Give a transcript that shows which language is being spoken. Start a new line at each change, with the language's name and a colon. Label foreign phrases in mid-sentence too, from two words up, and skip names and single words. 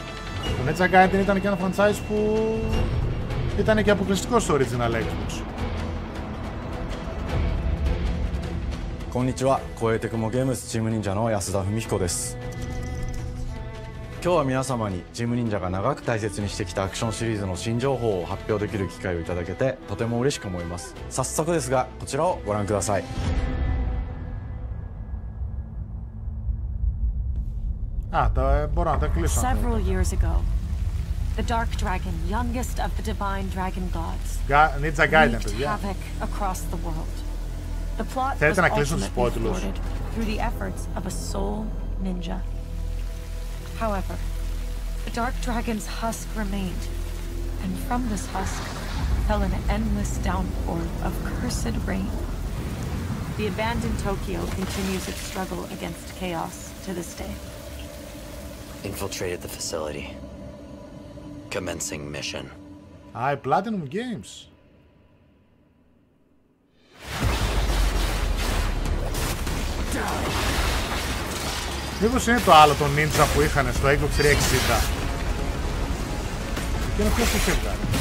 Greek: Το Ninja Gaiden ήταν και ένα franchise που ήταν και αποκλειστικό στο original Xbox.
Japanese: こんにちは、公営テクモゲームズチーム忍者の安田文彦です。今日は皆様にチーム忍者が長く大切にしてきたアクションシリーズの新情報を発表できる機会をいただけてとても嬉しく思います。早速ですが、こちらをご覧ください。
Greek: μπορώ να τα κλείσω.
English: Several years ago, the Dark Dragon, youngest of the divine dragon gods, Ninja Gaiden, wreaked
Greek: παιδιά.
English: havoc across the world. The plot was
Greek: Θέλετε να κλείσουν τους
English: ultimately
Greek: πότιλους.
English: thwarted through the efforts of a soul ninja. However, the Dark Dragon's husk remained, and from this husk fell an endless downpour of cursed rain. The abandoned Tokyo continues its struggle against chaos to this day. Infiltrated the facility. Commencing mission.
Greek: Α, η Platinum Games. Μήπως είναι το άλλο, το Ninja που είχαν στο Xbox 360. Και είναι ποιος το είχε βγάλει.